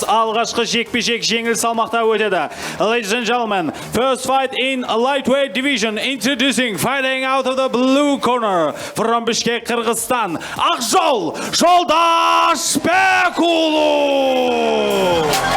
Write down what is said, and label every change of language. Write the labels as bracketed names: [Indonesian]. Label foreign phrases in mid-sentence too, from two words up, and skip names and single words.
[Kazakh] Алғашқы жекпе-жек жеңіл салмақта өтеді. [English] Ladies and gentlemen, first fight in a lightweight division, introducing fighting out of the blue corner from Bishkek, Kyrgyzstan, Ақжол Жолдашбекұлы.